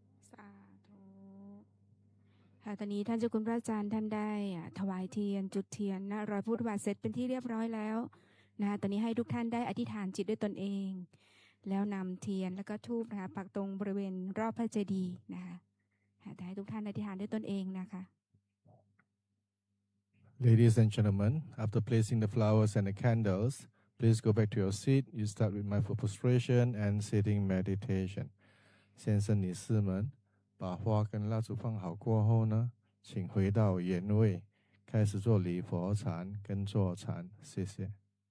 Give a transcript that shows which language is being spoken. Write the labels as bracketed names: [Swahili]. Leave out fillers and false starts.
[Thai] สาธุค่ะตอนนี้ท่านเจ้าคุณพระอาจารย์ท่านได้ถวายเทียนจุดเทียนนะรอยพุทธบาทเสร็จเป็นที่เรียบร้อยแล้วนะคะตอนนี้ให้ทุกท่านได้อธิษฐานจิตด้วยตนเอง แล้วนำเทียนแล้วก็ธูปนะคะปักตรงบริเวณรอบพระเจดีย์นะคะให้ทุกท่านอธิษฐานด้วยตนเองนะคะ [English] Ladies and gentlemen, after placing the flowers and the candles, please go back to your seat. You start with mindful prostration and sitting meditation. [Chinese] 先生、女士们，把花跟蜡烛放好过后呢，请回到原位，开始做礼佛禅跟坐禅。谢谢。